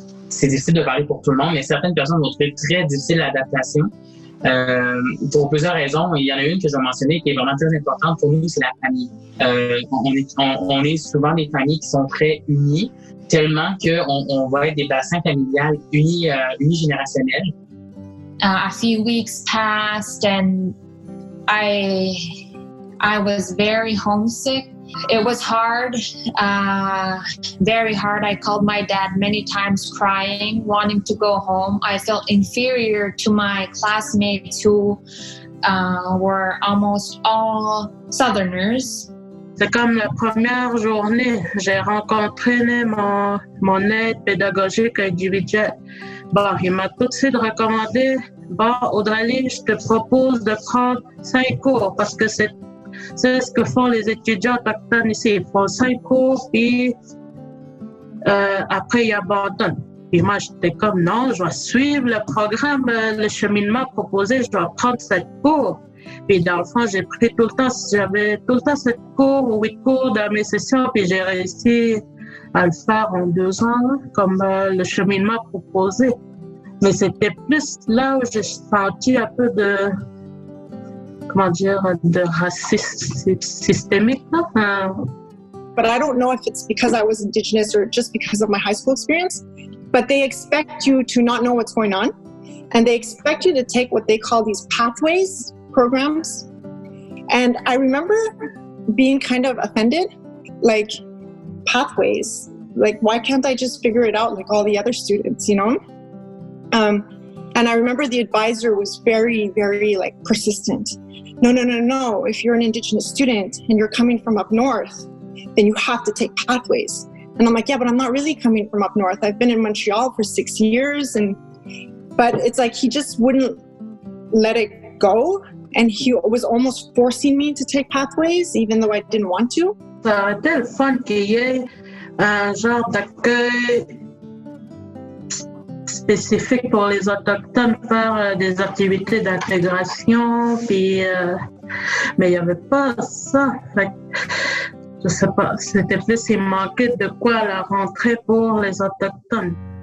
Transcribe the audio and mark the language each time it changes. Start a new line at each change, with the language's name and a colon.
French: C'est difficile de parler pour tout le monde, mais certaines personnes vont trouver très difficile l'adaptation. Pour plusieurs raisons. Il y en a une que je vais mentionner qui est vraiment très importante pour nous, c'est la famille. On est souvent des familles qui sont très unies, tellement qu'on va être des bassins familiales unigénérationnels.
English: A few weeks passed and I was very homesick. It was hard, very hard. I called my dad many times crying, wanting to go home. I felt inferior to my classmates who were almost all Southerners.
French: C'est comme la première journée, j'ai rencontré mon aide pédagogique individuelle. Bon, il m'a tout de suite recommandé, bon, Audralie, je te propose de prendre 5 cours parce que c'est ce que font les étudiants autochtones ici. Ils font 5 cours, puis après, ils abandonnent. Et moi, j'étais comme, non, je dois suivre le programme, le cheminement proposé, je dois prendre 7 cours. Puis dans le fond, j'avais tout le temps 7 cours ou 8 cours dans mes sessions, puis j'ai réussi à le faire en 2 ans, comme le cheminement proposé. Mais c'était plus là où j'ai senti un peu de racisme systémique.
English: But I don't know if it's because I was Indigenous or just because of my high school experience, but they expect you to not know what's going on, and they expect you to take what they call these pathways programs. And I remember being kind of offended, like, pathways, like, why can't I just figure it out like all the other students, you know? And I remember the advisor was very, very, like, persistent. No. If you're an Indigenous student and you're coming from up north, then you have to take pathways. And I'm like, yeah, but I'm not really coming from up north. I've been in Montreal for 6 years. But it's like he just wouldn't let it go. And he was almost forcing me to take pathways, even though I didn't want to.
French: Ça aurait été le fun qu'il y ait un genre d'accueil spécifique pour les Autochtones, faire des activités d'intégration, puis, mais il n'y avait pas ça. Fait, je sais pas, c'était plus il manquait de quoi à la rentrée pour les Autochtones.